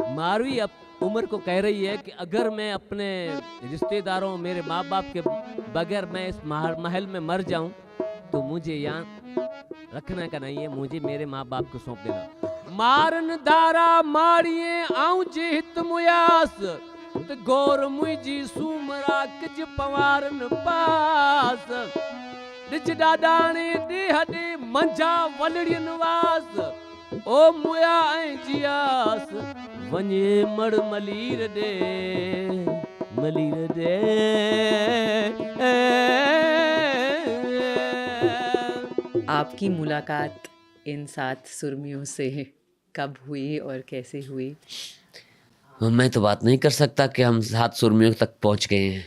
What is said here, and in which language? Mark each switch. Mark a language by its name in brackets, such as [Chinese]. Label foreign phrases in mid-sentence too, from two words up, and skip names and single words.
[Hindi] मारवी अब उम्र को कह रही है कि अगर मैं अपने रिश्तेदारों मेरे माँ बाप के बगैर मैं इस महल में मर जाऊं तो मुझे यहाँ रखना का नहीं है, मुझे मेरे माँ बाप को सौंप देना। [Sindhi] मारन दारा मारिए आऊं जे हित मुयास तो गौर मुझी सुमरा किज पवारन पास डिच डाडाने दे हडे मंझा वलड़ियन वास ओ मुया ऐं जियास वञे मड़ मलीर दे [Hindi] आपकी मुलाकात इन 7 सुरमियों से कब हुई और कैसे हुई? मैं तो बात नहीं कर सकता कि हम 7 सुरमियों तक पहुंच गए हैं।